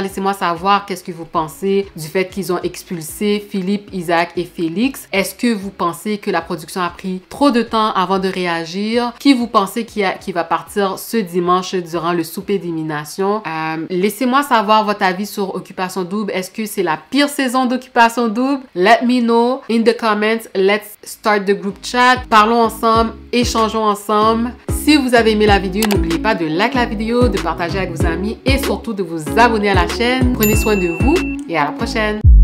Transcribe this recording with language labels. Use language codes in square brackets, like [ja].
[fr] Laissez-moi savoir qu'est-ce que vous pensez du fait qu'ils ont expulsé Philippe, Isaac et Félix. Est-ce que vous pensez que la production a pris trop de temps avant de réagir? Qui vous pensez qui va partir ce dimanche durant le souper d'élimination? Laissez-moi savoir votre avis sur Occupation Double. Est-ce que c'est la pire saison d'Occupation Double? [en] Let me know in the comments. Let's start the group chat. [fr] Parlons ensemble, échangeons ensemble. Si vous avez aimé la vidéo, n'oubliez pas de liker la vidéo, de partager avec vos amis et surtout de vous abonner à la chaîne. Prenez soin de vous et à la prochaine!